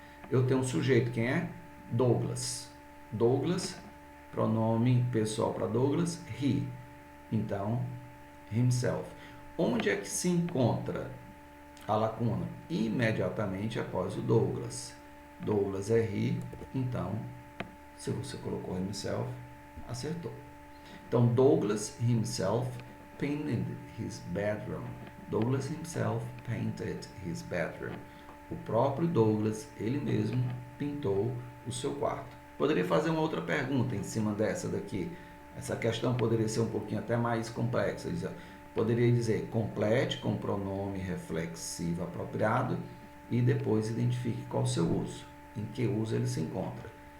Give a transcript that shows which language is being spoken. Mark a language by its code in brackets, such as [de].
[pt] Eu tenho um sujeito, quem é? Douglas. Douglas, pronome pessoal para Douglas, he. Então, himself. Onde é que se encontra a lacuna? Imediatamente após o Douglas. Douglas é he, então, se você colocou himself, acertou. [en] Então, Douglas himself painted his bedroom. Douglas himself painted his bedroom. [pt] O próprio Douglas, ele mesmo, pintou o seu quarto. Poderia fazer uma outra pergunta em cima dessa daqui. Essa questão poderia ser um pouquinho até mais complexa. Poderia dizer, complete com pronome reflexivo apropriado e depois identifique qual o seu uso, em que uso ele se encontra.